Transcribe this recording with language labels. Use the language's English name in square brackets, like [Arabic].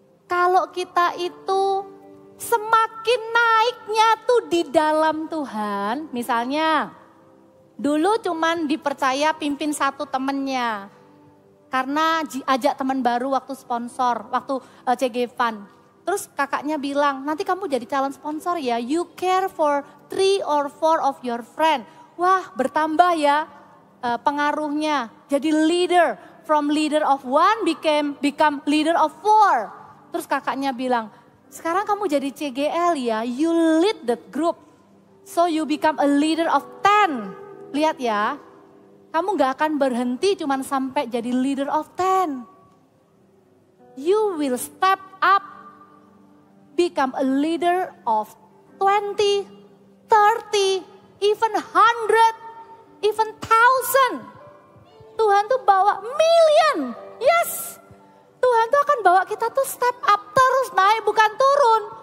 [Indonesian] Kalau kita itu semakin naiknya tuh di dalam Tuhan, misalnya dulu cuman dipercaya pimpin satu temennya. Karena ajak teman baru waktu sponsor, waktu CG Fund. Terus kakaknya bilang, nanti kamu jadi calon sponsor ya, [English] you care for 3 or 4 of your friend. [Indonesian] Wah, bertambah ya pengaruhnya. [English] Jadi leader, from leader of 1 become leader of 4. [Indonesian] Terus kakaknya bilang, sekarang kamu jadi CGL ya, [English] you lead that group. So you become a leader of 10. [Indonesian] Lihat ya, kamu gak akan berhenti cuman sampai jadi leader of 10. [English] You will step up, become a leader of 20, 30, even 100, even 1,000. [Indonesian] Tuhan tuh bawa million. Yes. Tuhan tuh akan bawa kita tuh step up terus naik, bukan turun.